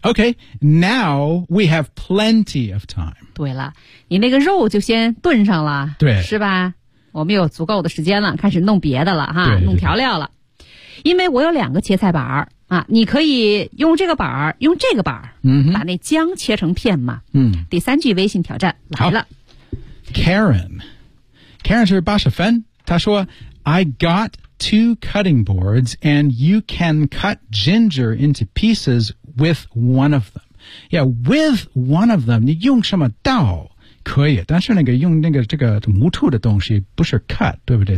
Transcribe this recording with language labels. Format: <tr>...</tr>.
<en>OK, now we have plenty of time.</en> <zh>对了你那个肉就先炖上了。对。是吧我们有足够的时间了开始弄别的了哈对对对弄调料了。因为我有两个切菜板。啊，你可以用这个板儿，用这个板儿、</zh> <en>mm-hmm.</en> <zh>把那姜切成片嘛。嗯、 mm.。 第三句微信挑战来了。</zh> <en>Karen</en> <zh>是80分，她说</zh> <en>：“I got two cutting boards, and you can cut ginger into pieces with one of them. Yeah, with one of them，</en> <zh>你用什么刀可以？但是那个用那个这个木头的东西不是 cut， 对不对？</zh>